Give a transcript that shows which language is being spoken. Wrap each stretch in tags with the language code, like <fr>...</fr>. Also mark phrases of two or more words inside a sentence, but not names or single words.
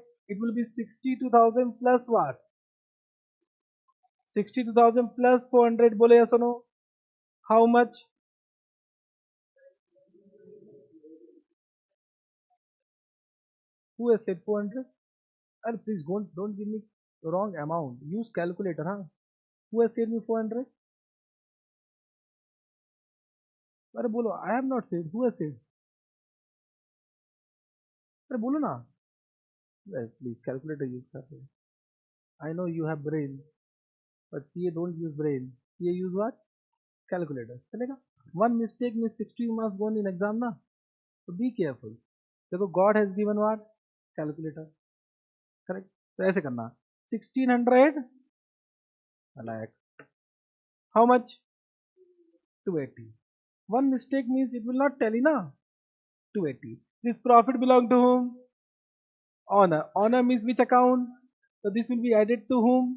<en>It will be 62,000 plus what? 62,000 plus 400 bole yes or no? How much? Who has said 400? And please don't give me wrong amount. Use calculator, huh? Who has said me 400?</en> <hi>अरे बोलो.</hi> <en>I have not said. Who has said?</en> <hi>अरे बोलो ना.</hi> <en>Yes, please calculator use</en> <hi>कर रहे.</hi> <en>I know you have brain, but CA don't use brain. CA use what? Calculator. चलेगा? One mistake means 60 marks gone in exam ना. So be careful. देखो God has given what? Calculator. Correct?</en> <hi>तो ऐसे करना.</hi> <en>1600 like how much? 280. One mistake means it will not tally na. 280. This profit belong to whom? Honor. Honor means which account? So this will be added to whom?</en>